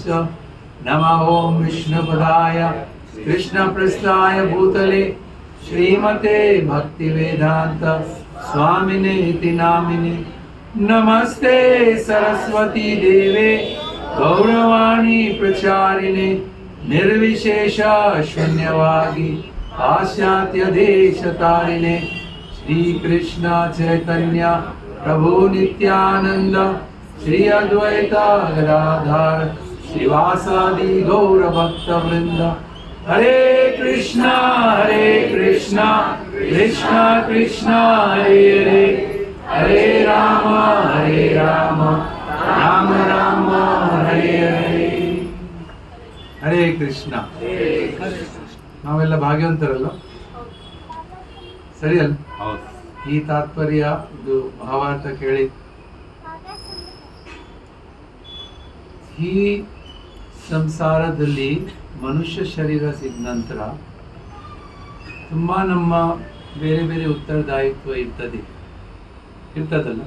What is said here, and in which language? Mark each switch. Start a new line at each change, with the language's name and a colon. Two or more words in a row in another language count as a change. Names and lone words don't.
Sanskrit: ನಮಃ ಓಂ ವಿಷ್ಣುಪದಾಯ ಕೃಷ್ಣ ಪ್ರಸ್ಥಾಯ ಭೂತಲೆ ಶ್ರೀಮತೆ ಭಕ್ತಿ ವೇದಾಂತ ಸ್ವಾಮಿನೇ ಇತಿ ನಾಮಿನೇ. ನಮಸ್ತೆ ಸರಸ್ವತಿ ದೇವೆ ಗೌರವಾಣಿ ಪ್ರಚಾರಿಣೆ ನಿರ್ವಿಶೇಷ ಶೂನ್ಯವಾಗಿ ಪಾಶ್ಚಾತ್ಯ ದೇಶ ತಾರಿಣೆ. ಶ್ರೀ ಕೃಷ್ಣ ಚೈತನ್ಯ ಪ್ರಭು ನಿತ್ಯಾನಂದ ಶ್ರೀ ಅದ್ವೈತ ಗದಾಧರ ಶ್ರೀವಾಸಾದಿ ಗೌರ ಭಕ್ತ ವೃಂದ. ಹರೇ ಕೃಷ್ಣ ಕೃಷ್ಣ ಕೃಷ್ಣ ಹರೇ ಹರೇ ಹರೇ ರಾಮ ರಾಮ ರಾಮ ಹರೇ ಹರೇ. ಹರೇ ಕೃಷ್ಣ.
Kannada: ನಾವೆಲ್ಲ ಭಾಗ್ಯವಂತರಲ್ಲ, ಸರಿ ಅಲ್ಲ? ಈ ತಾತ್ಪರ್ಯ ಇದು ಮಹಾಭಾರತ ಕೇಳಿ ಈ ಸಂಸಾರದಲ್ಲಿ ಮನುಷ್ಯ ಶರೀರ ಸಿಕ್ಕ ನಂತರ ತುಂಬ ನಮ್ಮ ಬೇರೆ ಬೇರೆ ಉತ್ತರದಾಯಿತ್ವ ಇರ್ತದಲ್ಲ.